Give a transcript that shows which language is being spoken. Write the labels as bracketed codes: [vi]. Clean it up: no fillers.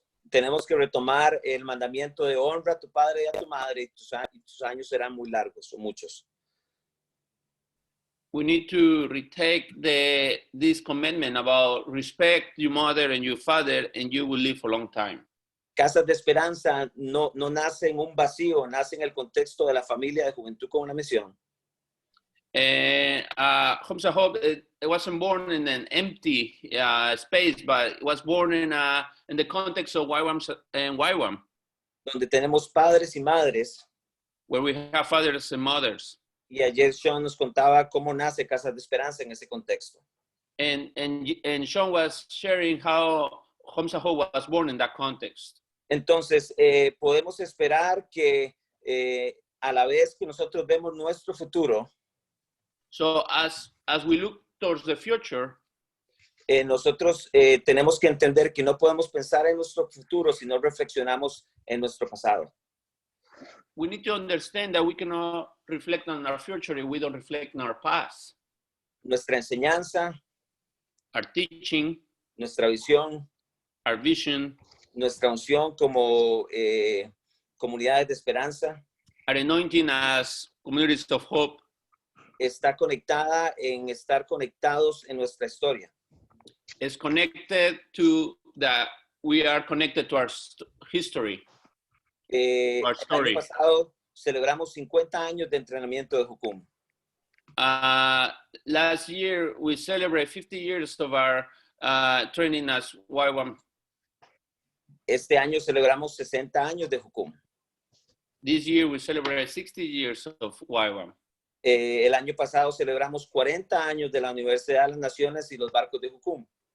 [es] tenemos que retomar el mandamiento de honra a tu padre y a tu madre, y tus años serán muy largos o muchos. [en] we need to retake this commandment about respect your mother and your father, and you will live for a long time. [es] Casas de Esperanza no nace en un vacío, nace en el contexto de la familia de Juventud con una Misión. [en] And Homes of Hope, it wasn't born in an empty space, but it was born in the context of YWAM, [es] Donde tenemos padres y madres. [en] where we have fathers and mothers. [es] Y ayer Sean nos contaba cómo nace Casas de Esperanza en ese contexto. [en] And Sean was sharing how Homes of Hope was born in that context. [es] Entonces, podemos esperar que a la vez que nosotros vemos nuestro futuro, [en] So as we look towards the future, [es] nosotros tenemos que entender que no podemos pensar en nuestro futuro si no reflexionamos en nuestro pasado. [en] we need to understand that we cannot reflect on our future if we don't reflect on our past. [es] Nuestra enseñanza, [en] Our teaching, [es] nuestra visión, [en] our vision, [es] nuestra unción como comunidades de esperanza [en] our anointing as communities of hope [es] está conectada en estar conectados en nuestra historia. [en] is connected to that we are connected to our history. [es] El [en] Our story. [es] año pasado celebramos 50 años de entrenamiento de Jucum. [en] Last year, we celebrate 50 years of our training as YWAM. [es] Este año celebramos 60 años de Jucum. [en] This year, we celebrate 60 years of YWAM. [es] El año pasado celebramos 40 años de la Universidad de las Naciones y los barcos de Jucum.